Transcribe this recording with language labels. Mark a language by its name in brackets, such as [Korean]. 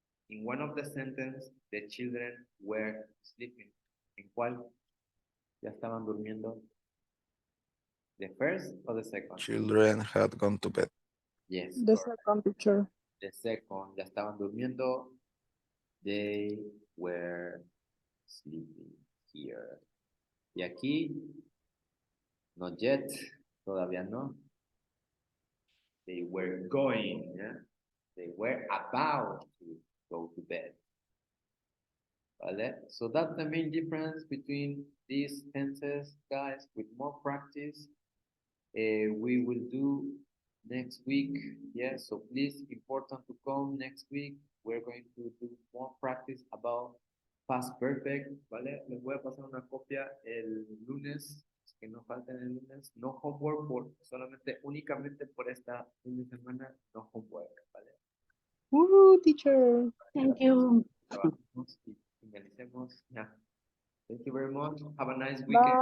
[English] In one of the sentence, the children were sleeping. [Spanish] ¿En cuál? ¿Ya estaban durmiendo? [English] The first or the second? Children had gone to bed. Yes. The correct. second, teacher. The second, [Spanish] ya estaban durmiendo. [English] They were sleeping here. [Spanish] Y aquí, [English] not yet, [Spanish] todavía no. [English] They were going, yeah? They were about to go to bed. Vale? So that's the main difference between these tenses, guys. With more practice, We will do next week. Yes, so please, important to come next week. We're going to do more practice about past perfect, ¿vale? [Spanish] Les voy a pasar una copia el lunes, que no falten el lunes. [English] No homework, [Spanish] solamente, únicamente por esta fin de semana, [English] no homework, [Spanish] ¿vale? [English] Teacher. Thank you. [Spanish] Trabajemos y finalicemos ya. [English] Thank you very much. Have a nice weekend.